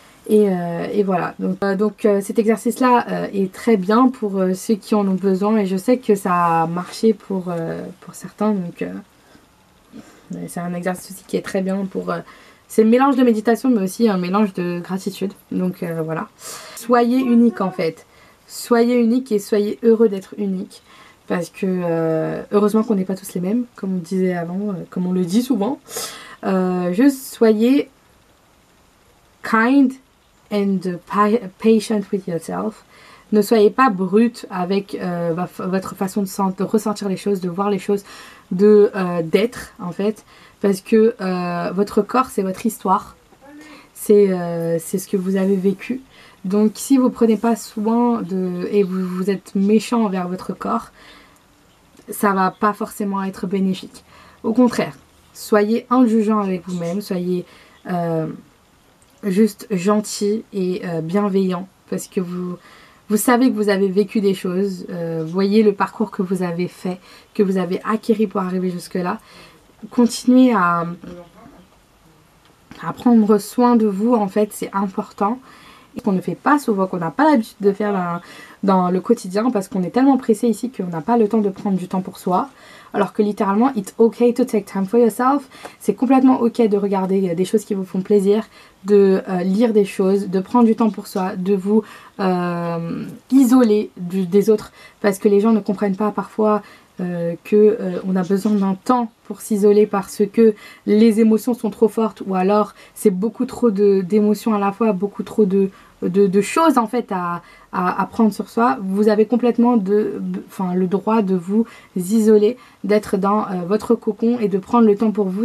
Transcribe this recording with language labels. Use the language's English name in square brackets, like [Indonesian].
[French] Et voilà, donc cet exercice-là est très bien pour ceux qui en ont besoin et je sais que ça a marché pour certains, donc c'est un exercice aussi qui est très bien pour... c'est un mélange de méditation mais aussi un mélange de gratitude, donc voilà. Soyez unique en fait, soyez unique et soyez heureux d'être unique parce que heureusement qu'on n'est pas tous les mêmes, comme on disait avant, comme on le dit souvent. Juste soyez [English] kind and patient with yourself. [French] Ne soyez pas brute avec votre façon de ressentir les choses, de voir les choses, d'être en fait, parce que votre corps c'est votre histoire, c'est ce que vous avez vécu. Donc si vous prenez pas soin et vous êtes méchant envers votre corps, ça va pas forcément être bénéfique. Au contraire, soyez indulgent avec vous-même, soyez juste gentil et bienveillant parce que vous savez que vous avez vécu des choses, voyez le parcours que vous avez fait, que vous avez acquis pour arriver jusque là. Continuez à prendre soin de vous en fait, c'est important et qu'on ne fait pas souvent, qu'on n'a pas l'habitude de faire dans le quotidien parce qu'on est tellement pressé ici qu'on n'a pas le temps de prendre du temps pour soi. Alors que littéralement, [English] it's okay to take time for yourself. [French] C'est complètement ok de regarder des choses qui vous font plaisir, de lire des choses, de prendre du temps pour soi, de vous isoler des autres. Parce que les gens ne comprennent pas parfois on a besoin d'un temps pour s'isoler parce que les émotions sont trop fortes, ou alors c'est beaucoup trop d'émotions à la fois, beaucoup trop de choses en fait à prendre sur soi, vous avez complètement le droit de vous isoler, d'être dans votre cocon et de prendre le temps pour vous.